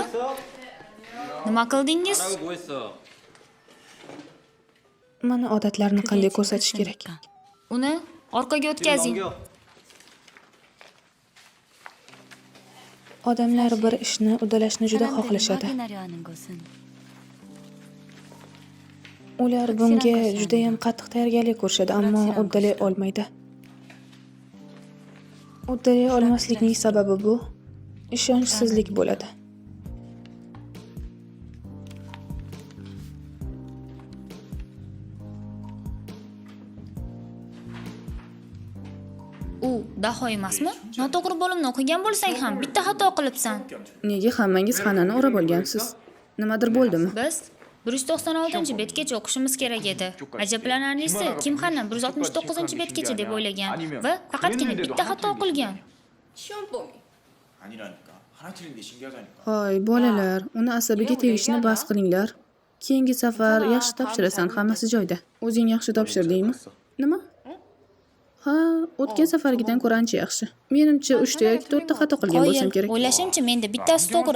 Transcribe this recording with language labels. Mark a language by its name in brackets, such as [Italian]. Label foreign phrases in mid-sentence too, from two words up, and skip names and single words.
[Uzbek] Nima qildingiz? Mana odatlarni qanday ko'rsatish kerak. Uni orqaga o'tkazing. Odamlar bir ishni uddalashni juda xohlashadi. [Korean] 확인하려 하는 것은 [Uzbek] Ular bunga juda ham qattiq tayyorgarlik ko'rishadi, ammo uddalay olmaydi. Uddalay olmaslikning sababi bu ishonchsizlik bo'ladi. U daho emasmi? Noto'g'ri bo'limni o'qigan bo'lsang ham bitta xato qilibsan. Nega hammangiz xonani o'rab olgansiz? Nimadir bo'ldimi? Biz 196-betgacha o'qishimiz kerak edi. Ajablanarlisi, Kim Xanam 169-betgacha deb o'ylagan va faqatgina bitta xato qilgan. [Korean] 아니라니까. 하나 틀린 게 신기하다니까. [Uzbek] Hoy, bolalar, uni asabiga tegishni bas qilinglar. Keyingi safar yaxshi topshirasan, hammasi joyida. O'zing yaxshi topshirdingmi? Nima? Ha, o'tgan safargidan ko'ra ancha yaxshi. Menimcha 3 ta yoki 4 ta xato qilgan bo'lsam kerak. O'ylashimcha menda bittasi to'g'ri.